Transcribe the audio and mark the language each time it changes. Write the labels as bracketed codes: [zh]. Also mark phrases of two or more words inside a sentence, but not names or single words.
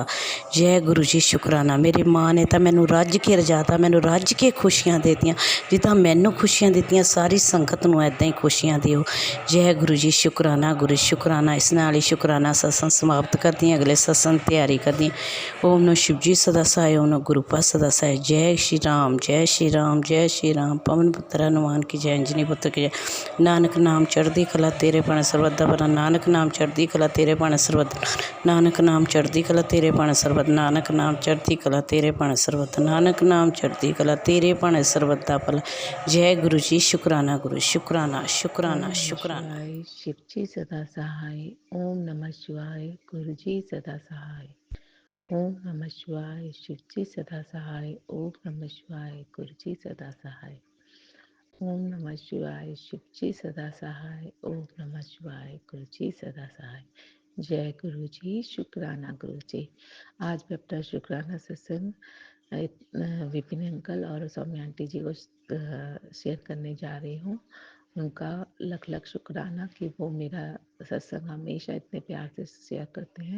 [hi] जय गुरु जी। शुकराना। [pa] ਮੇਰੀ ਮਾਂ ਨੇ ਤੋ ਮੈਨੂੰ ਰੱਜ ਕੇ ਰਜਾਤਾ ਮੈਨੂੰ ਰੱਜ ਕੇ ਖੁਸ਼ੀਆਂ ਦੇਤੀਆਂ ਜਿੱਦਾਂ ਮੈਨੂੰ ਖੁਸ਼ੀਆਂ ਦਿੱਤੀਆਂ ਸਾਰੀ ਸੰਗਤ ਨੂੰ ਇੱਦਾਂ ਹੀ ਖੁਸ਼ੀਆਂ ਦਿਓ। [hi] जय गुरु जी। शुकराना गुरु शुकराना। [pa] ਇਸ ਨਾਲ ਹੀ ਸ਼ੁਕਰਾਨਾ ਸਤਿਸੰਗ ਸਮਾਪਤ ਕਰਦੀ ਅਗਲੇ ਸਤਿਸੰਗ ਤਿਆਰੀ ਕਰਦੀ। [hi] ओम नमः शिव जी सदा साई, ओम नमः गुरु पास सदा साई। जय श्री राम जय श्री राम जय श्री राम। पवन पुत्र हनुमान की जय, अंजनी पुत्र की जय। [pa] ਨਾਨਕ ਨਾਮ ਚੜ੍ਹਦੀ ਕਲਾ ਤੇਰੇ ਪਣ ਸਰਬੱਤ ਦਾ ਭਲਾ ਨਾਨਕ ਨਾਮ ਚੜ੍ਹਦੀ ਕਲਾ ਤੇਰੇ ਪਣ ਸਰਬੱਤ ਨਾਨਕ ਨਾਮ ਚੜ੍ਹਦੀ ਕਲਾ ਤੇਰੇ ਪਣ ਸਰਬੱਤ ਨਾਨਕ ਨਾਮ ਚੜ੍ਹਦੀ ਕਲਾ ਤੇਰੇ ਪਣ ਸਰਬੱਤ ਨਾਨਕ ਨਾਮ ਚੜ੍ਹਦੀ ਕਲਾ ਤੇਰੇ ਪਣ ਸਰਬੱਤ ਦਾ ਭਲਾ। [hi] जय गुरु जी। शुकराना गुरु शुकराना शुकराना ओम नमः शुकराना। शिवाय शिव जी सदा सहाय। ओम नमः शिवाय गुरु जी सदा सहाय। ओम नमः शिवाय शिव जी सदा सहाय। ओम नमः शिवाय गुरु जी सदा सहाय। ओम नमः शिवाय शिव जी सदा सहाय। ओम नमः शिवाय गुरु जी सदा सहाय। जय गुरु जी। शुकराना गुरु जी। आज मैं अपना शुकराना सत्संग विपिन अंकल और सौम्या आंटी जी को शेयर करने जा रही हूँ। उनका लख लख शुक्राना कि वो मेरा सत्संग हमेशा इतने प्यार से शेयर करते हैं।